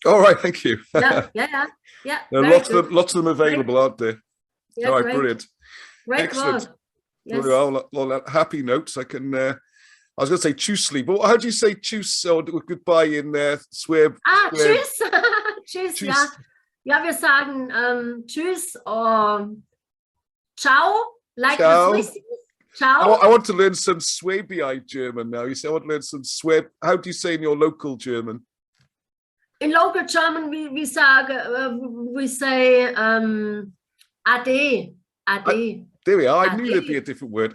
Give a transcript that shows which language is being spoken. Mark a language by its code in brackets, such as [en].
[en] All right, thank you. Yeah. Lots of them available, aren't there? Yeah, all right, brilliant. Great. Excellent. Yes. Well, on that happy notes, I can. I was going to say tschüssli, but how do you say tschüss or goodbye in Swab? [de] Tschüss. Tschüss, ja. Ja, wir sagen tschüss [en] or ciao, like [it] ciao. [en] The Swiss. Ciao. I want to learn some Swabian German now. You say I want to learn some Swab. How do you say in your local German? In local German, we say ade. There we are. I knew there'd be a different word.